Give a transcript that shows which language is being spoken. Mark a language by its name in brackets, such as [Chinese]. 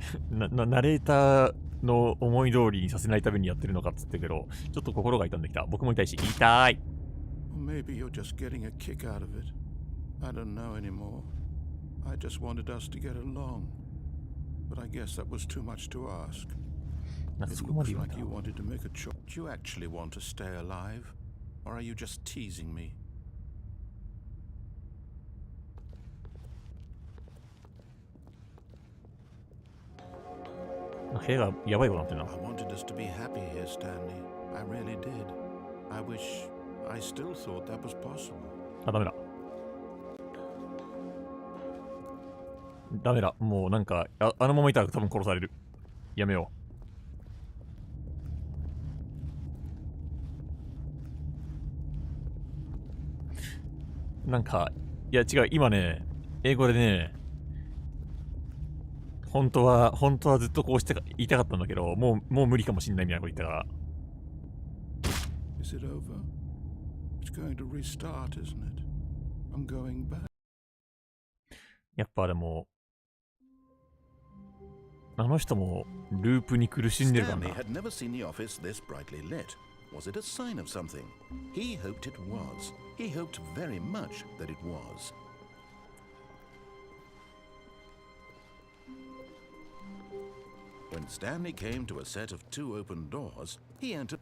[Japanese] ナレーターの思い通りにさせないためにやってるのかっつってけど、ちょっと心が痛んできた。僕も痛いし、痛い。 [English] Maybe you're just getting a kick out of it. I don't know anymore. I just wanted us to get along. But I guess that was too much to ask. It looks like you wanted to make a choice. Do you actually want to stay alive? Or are you just teasing me? I wanted us to be happy here, Stanley. I really did. I wish I still thought that was possible. [Japanese] あ、ダメだ。ダメだ。もうなんか、あのままいたら多分殺される。やめよう。なんか、いや違う、今ね、英語でね、本当はずっとこうして言いたかったんだけど、もう無理かもしんないみたいなこと言ったから。 [English] Is it over? It's going to restart, isn't it? I'm going back. [Japanese] やっぱでも、あの人もループに苦しんでるからな。 [English] Stanley had never seen the office this brightly lit. Was it a sign of something? He hoped it was. He hoped very much that it was. When Stanley came to a set of 2 open doors, he entered.